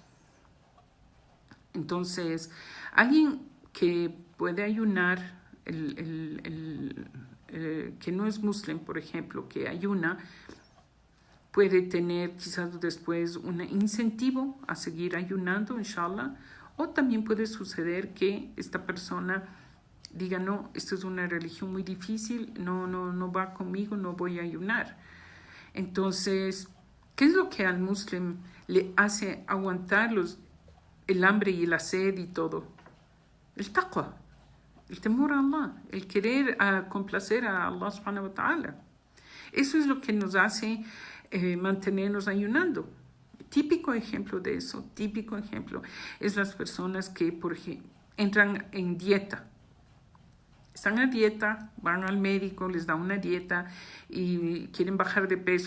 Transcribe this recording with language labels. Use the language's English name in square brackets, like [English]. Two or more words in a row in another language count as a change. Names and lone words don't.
[Spanish] Entonces, alguien que puede ayunar, que no es musulmán, por ejemplo, que ayuna, puede tener quizás después un incentivo a seguir ayunando, inshallah, o también puede suceder que esta persona diga, no, esto es una religión muy difícil, no va conmigo, no voy a ayunar. Entonces, ¿qué es lo que al musulmán le hace aguantar el hambre y la sed y todo? El taqwa, el temor a Allah, el querer complacer a [Arabic] الله سبحانه وتعالى. [Spanish] Eso es lo que nos hace mantenernos ayunando. Típico ejemplo de eso, es las personas que, por ejemplo, entran en dieta. Están a dieta, van al médico, les da una dieta y quieren bajar de peso.